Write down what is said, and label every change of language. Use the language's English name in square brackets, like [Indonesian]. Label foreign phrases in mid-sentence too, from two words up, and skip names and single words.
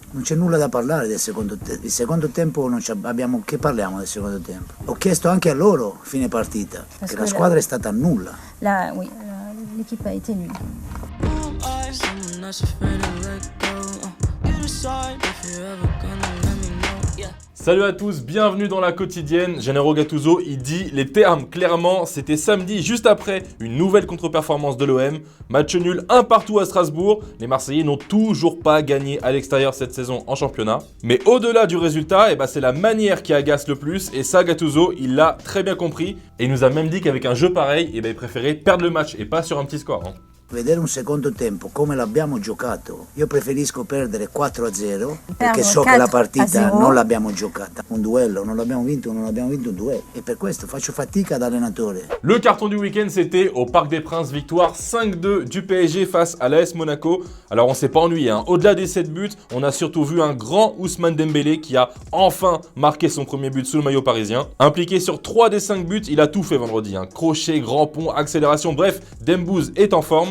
[Italian] Non c'è nulla da parlare del secondo tempo. Il secondo tempo non abbiamo. Che parliamo del secondo tempo? Ho chiesto anche a loro fine partita che la squadra è stata nulla. [French] Oui, l'équipe a été nulle. Salut à tous, bienvenue dans la quotidienne. Gennaro Gattuso, il dit les termes clairement. C'était samedi, juste après une nouvelle contre-performance de l'OM. Match nul, un partout à Strasbourg. Les Marseillais n'ont toujours pas gagné à l'extérieur cette saison en championnat. Mais au-delà du résultat, c'est la manière qui agace le plus. Et ça, Gattuso, il l'a très bien compris. Et il nous a même dit qu'avec un jeu pareil, il préférait perdre le match et pas sur un petit score. [Italian] Vedere un secondo tempo come l'abbiamo giocato, io preferisco perdere 4-0 perché so che la partita non l'abbiamo giocata, un duello, non l'abbiamo vinto un duello e per questo faccio fatica da allenatore. [French] Le carton du week-end, c'était au Parc des Princes, victoire 5-2 du PSG face à l'AS Monaco. Alors on s'est pas ennuyé, Au-delà des 7 buts, on a surtout vu un grand Ousmane Dembélé qui a enfin marqué son premier but sous le maillot parisien. Impliqué sur 3 des 5 buts, il a tout fait vendredi, crochet, grand pont, accélération, bref, Dembouz est en forme.